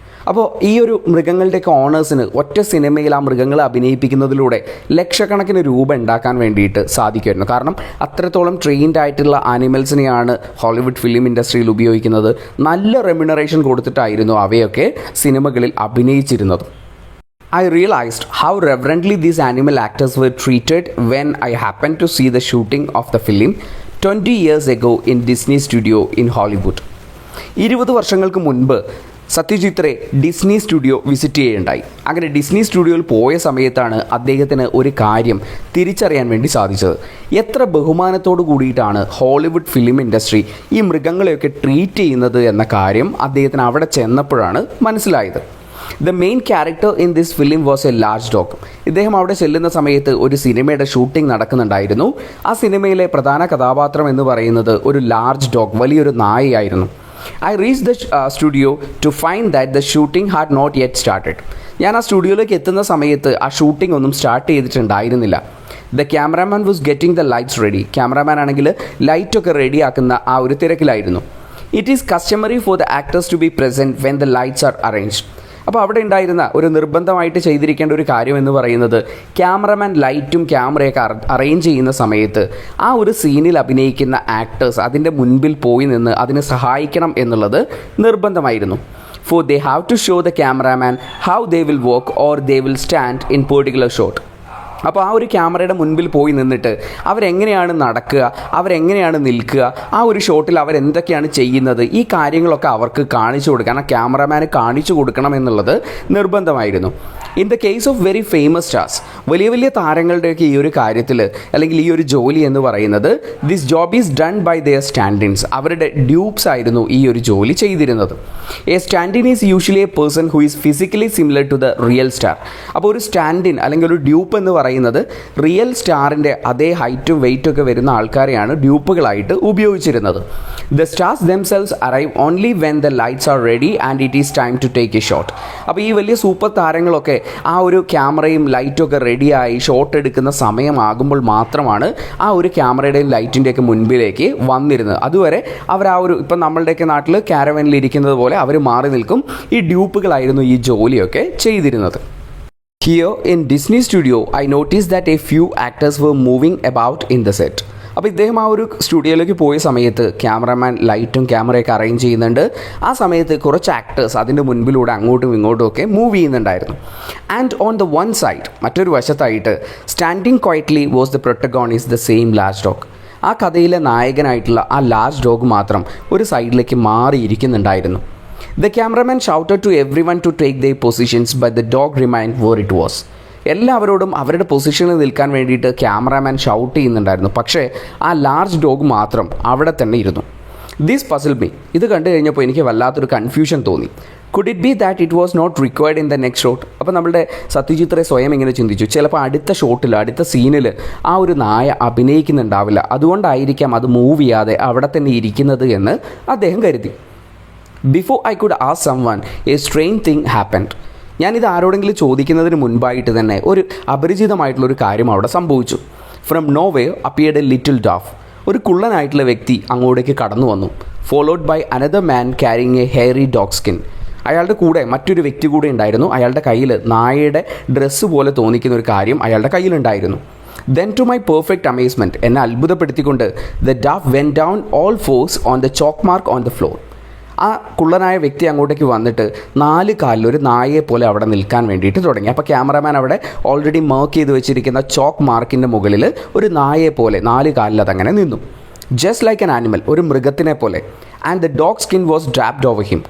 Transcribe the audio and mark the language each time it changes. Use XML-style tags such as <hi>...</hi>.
<ml>അപ്പോൾ ഈ ഒരു മൃഗങ്ങളുടെയൊക്കെ ഓണേഴ്സിന് ഒറ്റ സിനിമയിൽ ആ മൃഗങ്ങളെ അഭിനയിപ്പിക്കുന്നതിലൂടെ ലക്ഷക്കണക്കിന് രൂപ ഉണ്ടാക്കാൻ വേണ്ടിയിട്ട് സാധിക്കുമായിരുന്നു. കാരണം അത്രത്തോളം ട്രെയിൻഡ് ആയിട്ടുള്ള ആനിമൽസിനെയാണ് ഹോളിവുഡ് ഫിലിം ഇൻഡസ്ട്രിയിൽ ഉപയോഗിക്കുന്നത്. നല്ല റെമ്യൂണറേഷൻ കൊടുത്തിട്ടായിരുന്നു അവയൊക്കെ സിനിമകളിൽ അഭിനയിച്ചിരുന്നത്.</ml> <en>I realized how reverently these animal actors were treated when I happened to see the shooting of the film 20 years ago in Disney Studio in Hollywood.</en> <ml>20 വർഷങ്ങൾക്ക് മുൻപ് Satyajit Ray Disney studio visit ചെയ്യുകയുണ്ടായി. അങ്ങനെ Disney സ്റ്റുഡിയോയിൽ പോയ സമയത്താണ് അദ്ദേഹത്തിന് ഒരു കാര്യം തിരിച്ചറിയാൻ വേണ്ടി സാധിച്ചത്. എത്ര ബഹുമാനത്തോടു കൂടിയിട്ടാണ് ഹോളിവുഡ് ഫിലിം ഇൻഡസ്ട്രി ഈ മൃഗങ്ങളെയൊക്കെ ട്രീറ്റ് ചെയ്യുന്നത് എന്ന കാര്യം അദ്ദേഹത്തിന് അവിടെ ചെന്നപ്പോഴാണ് മനസ്സിലായത്.</ml> <en>The main character in this film was a large dog.</en> <ml>ഇദ്ദേഹം അവിടെ ചെല്ലുന്ന സമയത്ത് ഒരു സിനിമയുടെ ഷൂട്ടിംഗ് നടക്കുന്നുണ്ടായിരുന്നു. ആ സിനിമയിലെ പ്രധാന കഥാപാത്രം എന്ന് പറയുന്നത് ഒരു ലാർജ് ഡോഗ്, വലിയൊരു നായയായിരുന്നു.</ml> <en>I reached the studio to find that the shooting had not yet started.</en> <ml>ഞാൻ ആ സ്റ്റുഡിയോയിലേക്ക് എത്തുന്ന സമയത്ത് ആ ഷൂട്ടിംഗ് ഒന്നും start ചെയ്തിട്ടുണ്ടായിരുന്നില്ല.</ml> <en>The cameraman was getting the lights ready.</en> <ml>Cameraman ആണെങ്കിൽ ലൈറ്റൊക്കെ റെഡിയാക്കുന്ന ആ ഒരു തിരക്കിലായിരുന്നു.</ml> <en>It is customary for the actors to be present when the lights are arranged.</en> <ml>അപ്പോൾ അവിടെ ഉണ്ടായിരുന്ന ഒരു നിർബന്ധമായിട്ട് ചെയ്തിരിക്കേണ്ട ഒരു കാര്യം എന്ന് പറയുന്നത് ക്യാമറമാൻ ലൈറ്റും ക്യാമറയൊക്കെ അറേഞ്ച് ചെയ്യുന്ന സമയത്ത് ആ ഒരു സീനിൽ അഭിനയിക്കുന്ന ആക്ടേഴ്സ് അതിൻ്റെ മുൻപിൽ പോയി നിന്ന് അതിനെ സഹായിക്കണം എന്നുള്ളത് നിർബന്ധമായിരുന്നു.</ml> <en>For they have to show the cameraman how they will walk or they will stand in particular shot.</en> <ml>അപ്പോൾ ആ ഒരു ക്യാമറയുടെ മുൻപിൽ പോയി നിന്നിട്ട് അവരെങ്ങനെയാണ് നടക്കുക, അവരെങ്ങനെയാണ് നിൽക്കുക, ആ ഒരു ഷോട്ടിൽ അവരെന്തൊക്കെയാണ് ചെയ്യുന്നത്, ഈ കാര്യങ്ങളൊക്കെ അവർക്ക് കാണിച്ചു കൊടുക്കണം, ക്യാമറമാന് കാണിച്ചു കൊടുക്കണം എന്നുള്ളത് നിർബന്ധമായിരുന്നു.</ml> <en>in the case of very famous stars,</en> <ml>വലിയ വലിയ താരങ്ങളുടെയൊക്കെ ഈ ഒരു കാര്യത്തിൽ അല്ലെങ്കിൽ ഈ ഒരു ജോലി എന്ന് പറയുന്നത്</ml> <en>This job is done by their stand-ins.</en> <ml>അവരുടെ ഡ്യൂപ്സ് ആയിരുന്നു ഈ ഒരു ജോലി ചെയ്തിരുന്നത്.</ml> <en>A stand-in is usually a person who is physically similar to the real star.</en> <ml>അപ്പോൾ ഒരു സ്റ്റാൻഡിൻ അല്ലെങ്കിൽ ഒരു ഡ്യൂപ്പ് എന്ന് പറയുന്നത് റിയൽ സ്റ്റാറിൻ്റെ അതേ ഹൈറ്റും വെയ്റ്റും ഒക്കെ വരുന്ന ആൾക്കാരെയാണ് ഡ്യൂപ്പുകളായിട്ട് ഉപയോഗിച്ചിരുന്നത്.</ml> <en>The stars themselves arrive only when the lights are ready and it is time to take a shot.</en> <ml>അപ്പോൾ ഈ വലിയ സൂപ്പർ താരങ്ങളൊക്കെ ആ ഒരു ക്യാമറയും ലൈറ്റും ഒക്കെ റെഡിയായി ഷോട്ട് എടുക്കുന്ന സമയമാകുമ്പോൾ മാത്രമാണ് ആ ഒരു ക്യാമറയുടെയും ലൈറ്റിൻ്റെയൊക്കെ മുൻപിലേക്ക് വന്നിരുന്നത്. അതുവരെ അവർ ആ ഒരു ഇപ്പം നമ്മളുടെയൊക്കെ നാട്ടിൽ കാരവനിൽ ഇരിക്കുന്നത് പോലെ അവർ മാറി നിൽക്കും. ഈ ഡ്യൂപ്പുകളായിരുന്നു ഈ ജോലിയൊക്കെ ചെയ്തിരുന്നത്.</ml> <en>Here in Disney Studio, I noticed that a few actors were moving about in the set.</en> <ml>അപ്പോൾ ഇദ്ദേഹം ആ ഒരു സ്റ്റുഡിയോയിലേക്ക് പോയ സമയത്ത് ക്യാമറമാൻ ലൈറ്റും ക്യാമറയൊക്കെ അറേഞ്ച് ചെയ്യുന്നുണ്ട്. ആ സമയത്ത് കുറച്ച് ആക്ടേഴ്സ് അതിൻ്റെ മുൻപിലൂടെ അങ്ങോട്ടും ഇങ്ങോട്ടും ഒക്കെ മൂവ് ചെയ്യുന്നുണ്ടായിരുന്നു.</ml> <en>and on the one side,</en> <ml>മറ്റൊരു വശത്തായിട്ട്</ml> <en>Standing quietly was the protagonist the same large dog.</en> <ml>ആ കഥയിലെ നായകനായിട്ടുള്ള ആ ലാർജ് ഡോഗ് മാത്രം ഒരു സൈഡിലേക്ക് മാറിയിരിക്കുന്നുണ്ടായിരുന്നു.</ml> <en>The cameraman shouted to everyone to take their positions, but the dog remained where it was.</en> <ml>എല്ലാവരോടും അവരുടെ പൊസിഷനിൽ നിൽക്കാൻ വേണ്ടിയിട്ട് ക്യാമറാമാൻ ഷൗട്ട് ചെയ്യുന്നുണ്ടായിരുന്നു. പക്ഷേ ആ ലാർജ് ഡോഗ് മാത്രം അവിടെ തന്നെ ഇരുന്നു.</ml> <en>This puzzle me.</en> <ml>ഇത് കണ്ടു കഴിഞ്ഞപ്പോൾ എനിക്ക് വല്ലാത്തൊരു കൺഫ്യൂഷൻ തോന്നി.</ml> <en>Could it be that it was not required in the next shot?</en> <ml>അപ്പോൾ നമ്മുടെ സത്യജിത് റേ സ്വയം ഇങ്ങനെ ചിന്തിച്ചു, ചിലപ്പോൾ അടുത്ത ഷോട്ടിൽ അടുത്ത സീനിൽ ആ ഒരു നായ അഭിനയിക്കുന്നുണ്ടാവില്ല, അതുകൊണ്ടായിരിക്കാം അത് മൂവ് ചെയ്യാതെ അവിടെ തന്നെ ഇരിക്കുന്നത് എന്ന് അദ്ദേഹം കരുതി.</ml> <en>Before I could ask someone a strange thing happened.</en> <ml>ഞാനിത് ആരോടെങ്കിലും ചോദിക്കുന്നതിന് മുൻപായിട്ട് തന്നെ ഒരു അപരിചിതമായിട്ടുള്ളൊരു കാര്യം അവിടെ സംഭവിച്ചു.</ml> <en>From nowhere appeared a little dwarf.</en> <ml>ഒരു കുള്ളനായിട്ടുള്ള വ്യക്തി അങ്ങോട്ടേക്ക് കടന്നു വന്നു.</ml> <en>Followed by another man carrying a hairy dog skin.</en> <ml>അയാളുടെ കൂടെ മറ്റൊരു വ്യക്തി കൂടെ ഉണ്ടായിരുന്നു. അയാളുടെ കയ്യിൽ നായയുടെ ഡ്രസ്സ് പോലെ തോന്നിക്കുന്ന ഒരു കാര്യം അയാളുടെ കയ്യിലുണ്ടായിരുന്നു.</ml> <en>Then to my perfect amazement,</en> <ml>എന്നെ അത്ഭുതപ്പെടുത്തിക്കൊണ്ട്</ml> <en>the dove went down all fours on the chalk mark on the floor.</en> <ml>ആ കുള്ളനായ വ്യക്തി അങ്ങോട്ടേക്ക് വന്നിട്ട് 4 കാലിൽ ഒരു നായയെ പോലെ അവിടെ നിൽക്കാൻ വേണ്ടിയിട്ട് തുടങ്ങി. അപ്പോൾ ക്യാമറാമാൻ അവിടെ ഓൾറെഡി മാർക്ക് ചെയ്ത് വെച്ചിരിക്കുന്ന ചോക്ക് മാർക്കിൻ്റെ മുകളിൽ ഒരു നായയെ പോലെ 4 കാലിൽ അതങ്ങനെ നിന്നു.</ml> <en>just like an animal,</en> <ml>ഒരു മൃഗത്തിനെ പോലെ.</ml> <en>And the dog skin was draped over him.</en>